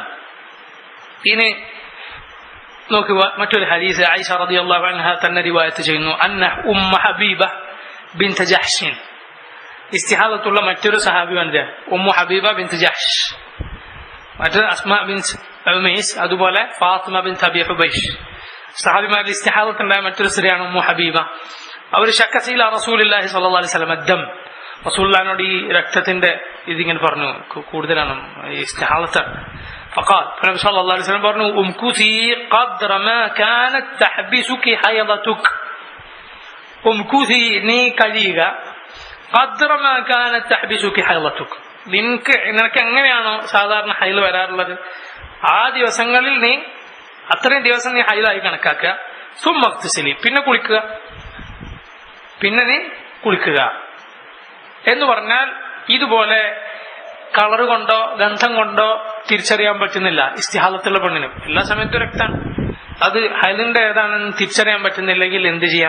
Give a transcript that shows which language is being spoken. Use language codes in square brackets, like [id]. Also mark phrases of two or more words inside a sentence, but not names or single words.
[ml] ഇനി നോക്കുക, മറ്റൊരു ഹദീസ് ആയിഷ [ar] رضي الله عنها [ml] തന്നെ റിവായത്ത് ചെയ്യുന്നു, അന്ന ഉമ്മ ഹബീബ ബിൻത് ജഹ്ഷ്, ഇസ്തിഹാദത്തുള്ള മറ്റൊരു സഹാബി വനിത ഉമ്മു ഹബീബ ബിൻത് ജഹ്ഷ്, മറ്റൊരു അസ്മാ ബിൻത് ഉമൈസ്, അതുപോലെ ഫാത്തിമ ബിൻത് അബി ഹുബൈഷ്. സഹാബിമാരിൽ ഇസ്തിഹാദത്തുണ്ടായ മറ്റൊരു സ്ത്രീയാണ് ഉമ്മു ഹബീബ. അവർ [ar] شكت إلى رسول الله صلى الله عليه وسلم الدم, [ml] റസൂലുള്ളാഹിനോട് ഈ രക്തത്തിന്റെ ഇതിങ്ങനെ പറഞ്ഞു, കൂടുതലാണ് ഇസ്തിഹാദത്ത്. [ar] فقال النبي صلى الله عليه وسلم പറഞ്ഞു امكثي قدر ما كانت تحبسك حيضتك, امكثي [ml] നീ കഴിയുക, [ar] قدر ما كانت تحبسك حيضتك, [ml] നിനക്ക് എങ്ങനെയാണോ സാധാരണ ഹൈൽ വരാറുള്ളത് ആ ദിവസങ്ങളിൽ നീ അത്രയും ദിവസം നീ ഹൈലായി കണക്കാക്കുക. [ar] ثم اغتسلي, [ml] പിന്നെ നീ കുളിക്കുക എന്ന് പറഞ്ഞാൽ ഇതുപോലെ കളർ കൊണ്ടോ ഗന്ധം കൊണ്ടോ തിരിച്ചറിയാൻ പറ്റുന്നില്ല ഇസ്തിഹാദത്തുള്ള പെണ്ണിനും. എല്ലാ സമയത്തും രക്തമാണ്, അത് ഹൈദിന്റെ ഏതാണെന്ന് തിരിച്ചറിയാൻ പറ്റുന്നില്ലെങ്കിൽ എന്ത് ചെയ്യാം?